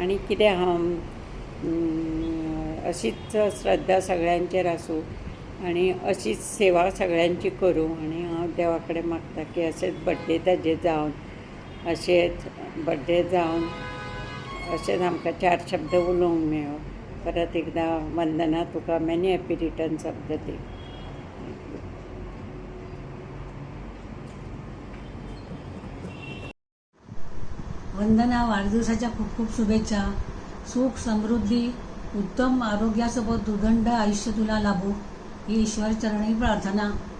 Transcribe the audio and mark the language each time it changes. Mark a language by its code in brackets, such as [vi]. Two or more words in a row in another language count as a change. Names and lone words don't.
[kok] आनी कितें हांव अशीच श्रद्धा सगळ्यांचेर आसूं आनी अशीच सेवा सगळ्यांची करूं. आनी हांव देवा कडेन मागता की अशेंच बड्डे ताजे जावन अशेंच बड्डे जावन अशेंच आमकां 4 शब्द उलोवंक मेळो. परत एकदां वंदना, तुका [en] many happy returns of the day. [mr] वंदना, वाढदिवसाच्या खूप खूप शुभेच्छा. सुख, समृद्धी, उत्तम आरोग्यासोबत उदंड आयुष्य तुला लाभो ही ईश्वरचरणी प्रार्थना.